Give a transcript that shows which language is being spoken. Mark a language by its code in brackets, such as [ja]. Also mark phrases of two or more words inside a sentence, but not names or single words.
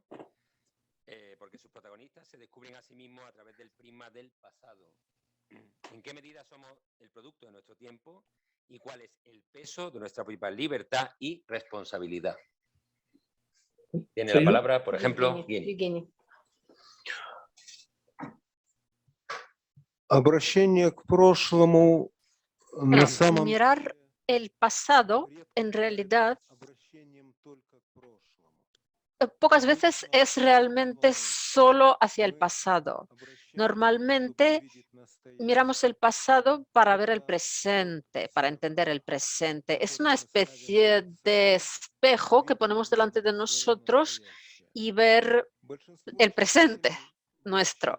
[es] Porque sus protagonistas se descubren a sí mismos a través del prisma del pasado. ¿En qué medida somos el producto de nuestro tiempo y cuál es el peso de nuestra propia libertad y responsabilidad? Tiene la palabra, por ejemplo, Евгений. [ru] Обращение к прошлому на самом [es] Mirar el pasado, en realidad, [ru] обращением только к прошлому. [es] pocas veces es realmente solo hacia el pasado. Normalmente miramos el pasado para ver el presente, para entender el presente. Es una especie de espejo que ponemos delante de nosotros y ver el presente nuestro.